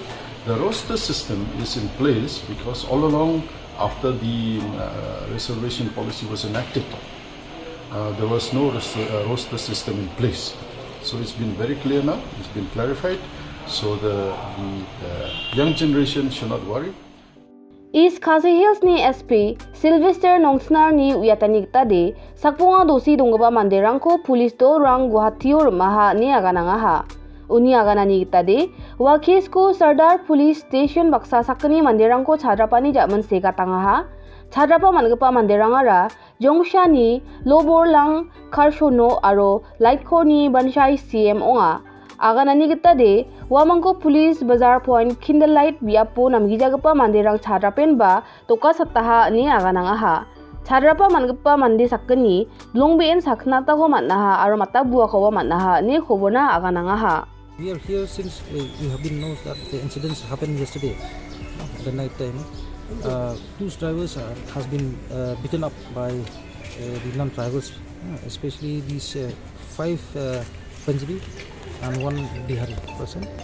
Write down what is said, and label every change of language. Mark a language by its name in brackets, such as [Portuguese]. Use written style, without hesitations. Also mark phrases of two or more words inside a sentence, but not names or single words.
[English] The roster system is in place because all along after the reservation policy was enacted, there was no roster system in place. So it's been very clear now, it's been clarified, so the young generation should not worry. [Garo] East Khasi Hills ni SP Sylvester Nongsnar ni uyatani kita de sakpunga dosi donggaba manderang ko pulis do rang Guwahatior maha ni agananga ha uni aganani kita de wakis ko Sardar Police Station baksa sakni manderang ko chadrapani jaman sega tanga ha chadrapa mangapa manderangara jongshani loborlang karshono aro lightko ni banshai CM onga aganani kita de wamangko police bazar point kindlelight biapo namgijagapa manderang chadrapen ba toka sattaha ni agananga ha chadrapa mangapa mande sakni longben saknata ko mannaha aro matabua ko mannaha ni khobona agananga ha. [English] We are here since we have been known that the incidents happened yesterday, the night time. Two drivers has been beaten up by the non-drivers, especially these 5 Punjabi and 1 Bihari person.